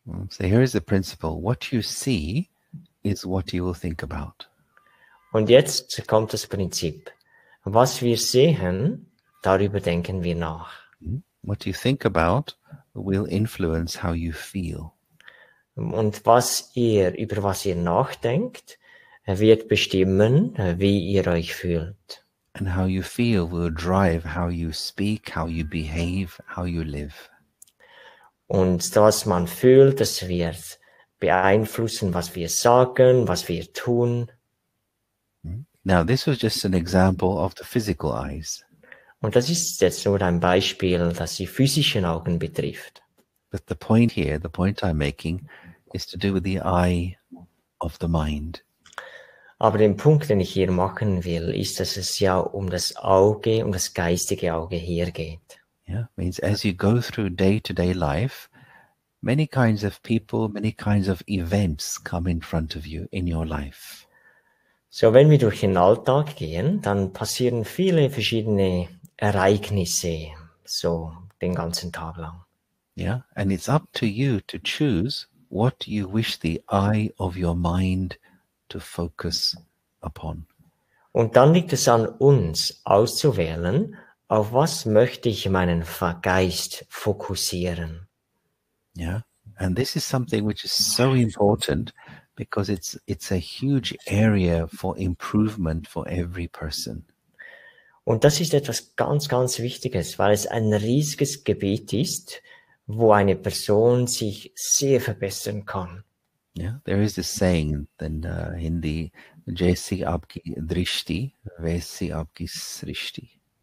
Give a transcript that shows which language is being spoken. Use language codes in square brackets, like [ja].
[en] So here is the principle. What you see is what you will think about. [de] Und jetzt kommt das Prinzip. Was wir sehen, darüber denken wir nach. [en] What you think about will influence how you feel. [de] Und über was ihr nachdenkt, wird bestimmen, wie ihr euch fühlt. [en] And how you feel will drive how you speak, how you behave, how you live. [de] Und was man fühlt, das wird beeinflussen, was wir sagen, was wir tun. [en] Now, this was just an example of the physical eyes. [de] Und das ist jetzt nur ein Beispiel, das die physischen Augen betrifft. [en] But the point here, the point I'm making, is to do with the eye of the mind. [de] Aber den Punkt, den ich hier machen will, ist, dass es ja um das Auge, um das geistige Auge hier geht. [en] Yeah, means as you go through day-to-day life, many kinds of people, many kinds of events come in front of you in your life. [de] So, wenn wir durch den Alltag gehen, dann passieren viele verschiedene Ereignisse, so den ganzen Tag lang. [en] Yeah, and it's up to you to choose what you wish the eye of your mind to focus upon. [de] Und dann liegt es an uns, auszuwählen, auf was möchte ich meinen Geist fokussieren. [en] Yeah, and this is something which is so important because it's a huge area for improvement for every person. [de] Und das ist etwas ganz, ganz Wichtiges, weil es ein riesiges Gebiet ist, wo eine Person sich sehr verbessern kann. [en] Yeah, there is this saying in Hindi, [hi] Jaisi aapki drishti, waisi aapki srishti.